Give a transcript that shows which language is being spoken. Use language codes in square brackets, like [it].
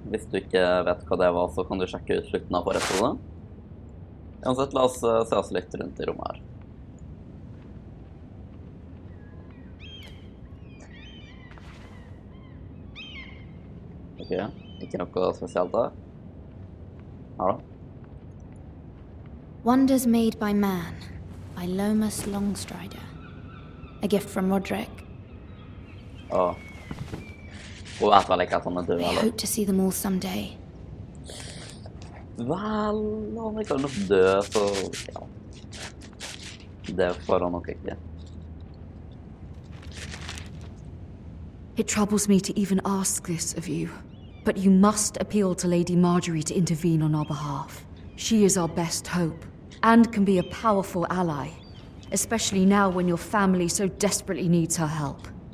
[no] Hvis du ikke vet hva det var, så kan du sjekke ut slutten av forrige episode. Uansett, la oss se oss litt rundt i rommet her. Ok, ikke noe spesielt der. Her da. [en] Wonders made by man, by Lomas Longstrider. A gift from Roderick. Åh. [no] Hun vet vel ikke at han er død, [en] I [no] eller? [en] hope to see them all someday. [no] Vel, han er ikke nok død, så ja. Det får han nok ikke. [en] It troubles me to even ask this of you, but you must appeal to Lady Marjorie to intervene on our behalf. She is our best hope, and can be a powerful ally. Especially now when your family so desperately needs her help.